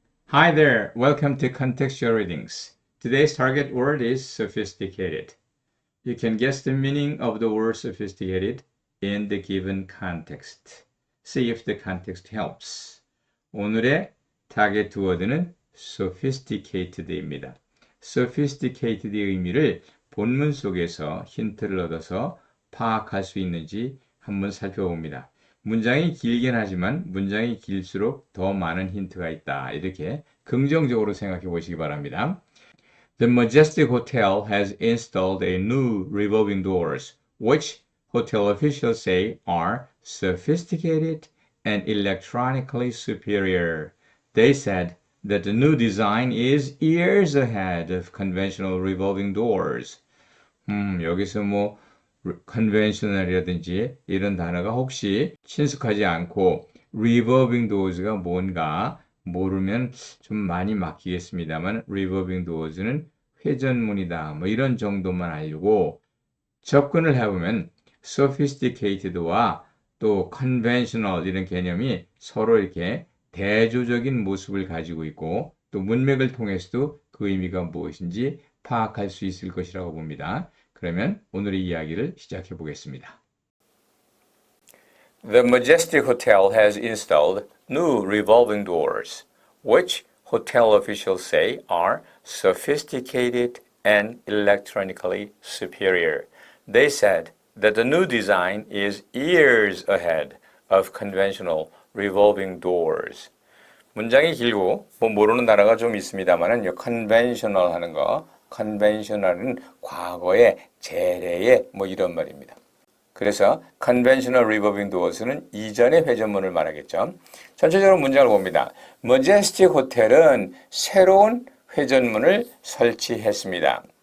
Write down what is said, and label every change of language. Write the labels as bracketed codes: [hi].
[en] Hi there, welcome to Contextual Readings. Today's target word is sophisticated. You can guess the meaning of the word sophisticated in the given context. See if the context helps. [ko] 오늘의 타겟 word는 sophisticated입니다. sophisticated의 의미를 본문 속에서 힌트를 얻어서 파악할 수 있는지 한번 살펴봅니다. 문장이 길긴 하지만 문장이 길수록 더 많은 힌트가 있다. 이렇게 긍정적으로 생각해 보시기 바랍니다. [en] The Majestic Hotel has installed a new revolving doors, which hotel officials say are sophisticated and electronically superior. They said that the new design is years ahead of conventional revolving doors. [ko] 여기서 뭐 conventional이라든지 이런 단어가 혹시 친숙하지 않고 revolving doors가 뭔가 모르면 좀 많이 막히겠습니다만 revolving doors는 회전문이다 뭐 이런 정도만 알고 접근을 해보면 sophisticated와 또 conventional 이런 개념이 서로 이렇게 대조적인 모습을 가지고 있고 또 문맥을 통해서도 그 의미가 무엇인지 파악할 수 있을 것이라고 봅니다. 그러면 오늘의 이야기를 시작해 보겠습니다. [en] The Majestic Hotel has installed new revolving doors, which hotel officials say are sophisticated and electronically superior. They said that the new design is years ahead of conventional revolving doors. [ko] 문장이 길고 뭐 모르는 단어가 좀 있습니다만은 conventional 하는 거, conventional은 과거의 재래의 뭐 이런 말입니다. 그래서 conventional revolving doors는 이전의 회전문을 말하겠죠. 전체적으로 문장을 봅니다. Majestic 호텔은 새로운 회전문을 설치했습니다.